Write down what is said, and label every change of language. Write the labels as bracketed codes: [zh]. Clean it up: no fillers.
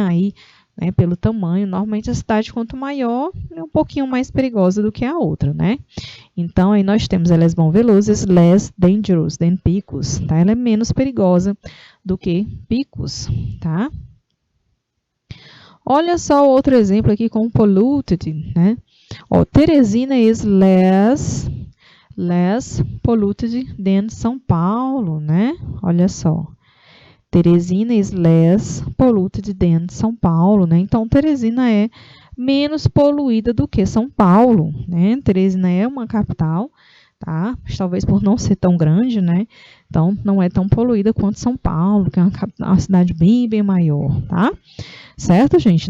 [pt] Aí, né, pelo tamanho, normalmente a cidade quanto maior é um pouquinho mais perigosa do que a outra, né? Então, aí nós temos Lesbão Veloso [en] is less dangerous than [pt] Picos, tá? Ela é menos perigosa do que Picos, tá? Olha só outro exemplo aqui com polluted, né? [en] Ó, Teresina is less polluted than São Paulo, né? [pt] Olha só. [en] Teresina is less polluted than São Paulo, né? [pt] Então, Teresina é menos poluída do que São Paulo, né? Teresina é uma capital, tá? Mas talvez por não ser tão grande, né? Então, não é tão poluída quanto São Paulo, que é uma cidade bem, bem maior, tá? Certo, gente?